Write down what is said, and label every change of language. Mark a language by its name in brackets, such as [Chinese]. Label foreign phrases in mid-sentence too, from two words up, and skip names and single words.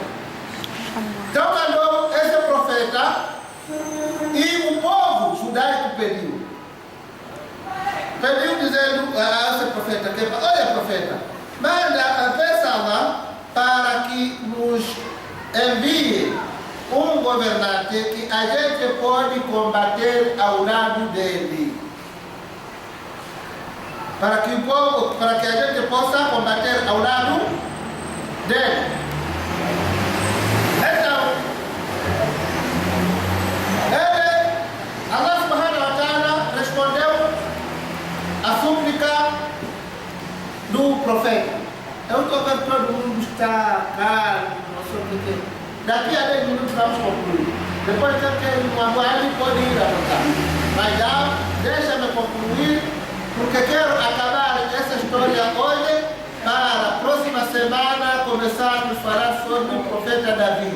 [Portuguese] Então mandou esse profeta e o povo judaico pediu dizendo a esse profeta, olha profeta, peça a Allah para que nos envie um governante que a gente pode combater ao lado dele. Para que a gente possa combater ao lado dele. Então, Allah [Arabic] سبحانه وتعالى [Portuguese] respondeu a súplica do profeta. Eu estou vendo que todo mundo está calmo, não sei o que. Daqui a 10 minutos vamos concluir. Depois que uma boa pode ir a votar. Mas já deixa-me concluir, porque quero acabar essa história hoje para a próxima semana começarmos a falar sobre o profeta Davi.